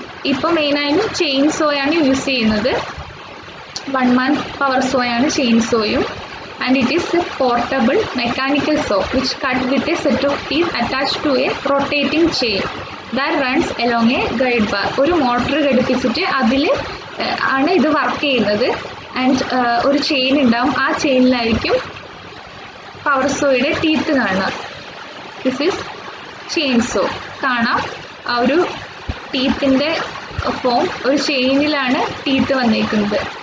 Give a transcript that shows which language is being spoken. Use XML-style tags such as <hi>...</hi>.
<ml>ഇപ്പോൾ മെയിനായിട്ടും chain സോയാണ് use ചെയ്യുന്നത്. 1 man power സോയാണ് chain സോയും.</ml> <en>And it is a portable mechanical saw which cut with a set of teeth attached to a rotating chain that runs along a guide bar.</en> <ml>ഒരു motor ഘടിപ്പിച്ചിട്ട് അതിൽ ആണ് ഇത് work ചെയ്യുന്നത്. And ഒരു chain ഉണ്ടാവും, ആ ചെയിനിലായിരിക്കും power സോയുടെ teeth കാണുക.</ml> <en>This is chain saw.</en> <ml>കാണാം ആ ഒരു ടീത്തിൻ്റെ ഫോം, ഒരു ചെയിനിലാണ് ടീത്ത് വന്നിരിക്കുന്നത്.</ml>